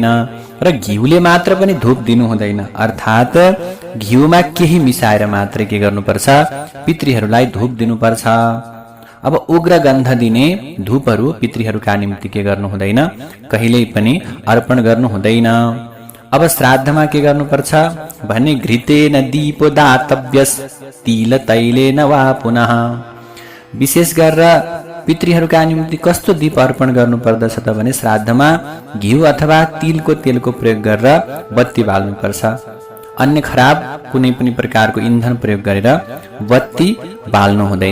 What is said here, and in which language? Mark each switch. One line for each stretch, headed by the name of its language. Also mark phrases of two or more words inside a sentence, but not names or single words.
Nepali: र घिउले मात्र पनि धूप दिनु हुँदैन, अर्थात् घिउमा केही मिसाएर मात्रै के गर्नुपर्छ, पितृहरूलाई धूप दिनुपर्छ। अब उग्र गन्ध दिने धूपहरू पितृहरूका निम्ति के गर्नु हुँदैन, कहिल्यै पनि अर्पण गर्नु हुँदैन। अब श्राद्धमा के गर्नुपर्छ भने
Sanskrit: घृतेन दीपो दातव्यस् तिल तैलेन वा पुनः।
Nepali: विशेष गरेर पितृहरूका निम्ति कस्तो दीप अर्पण गर्नु पर्दछ त भने श्राद्धमा घिउ अथवा तिलको तेलको प्रयोग गरेर बत्ती बाल्नुपर्छ। अन्य खराब कुनै पनि प्रकारको इन्धन प्रयोग गरेर बत्ती बाल्नु हुँदैन।